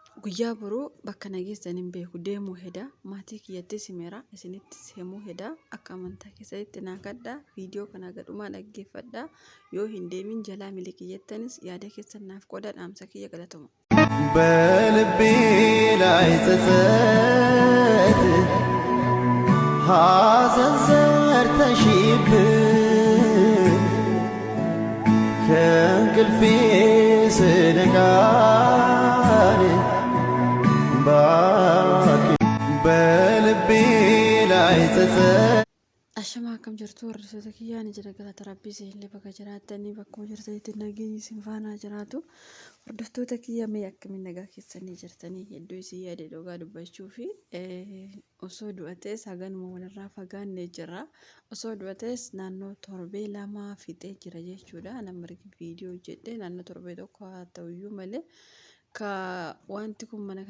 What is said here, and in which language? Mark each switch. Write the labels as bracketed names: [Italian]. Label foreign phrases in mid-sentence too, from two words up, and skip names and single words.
[Oromo] guyyaa boruu bakka nageessan hin beeku deemuu heda maatii kiyyattis himeera isinittis himuu heda akka amantaa keessatti naa kadhaa viidiyoo kana gadhumaa dhaggeeffadhaa yoo hin deemin jalaa miliqiyyattanis yaada keessan naaf qodaa dhaamsa kiyya galatamu [Amharic] በልቤ ላይ ጸጸት ሐዘን ዘርተሽብኝ ከእንቅልፌ ስነቃ በልቤ ላይ ጸጸት [Oromo] Ashama akkam jirtu hordoftoota kiyyaa ni jira galata rabbii isinillee bakka jiraattanii bakkuma jirtanitti nageenyi isin faana jiraatu hordoftoota kiyya mee akkamiin nagaa keessanii jirtanii hedduu isin yaade dhugaa dubbachuu fi osoo du'atees haganuma walirraa fagaannee jirra osoo du'atees naannoo torbee lama fixee jira jechuudha nama viidiyoo hojjedhe naannoo torbee tokko haa ta'uyyuu malee ka wanti kun mana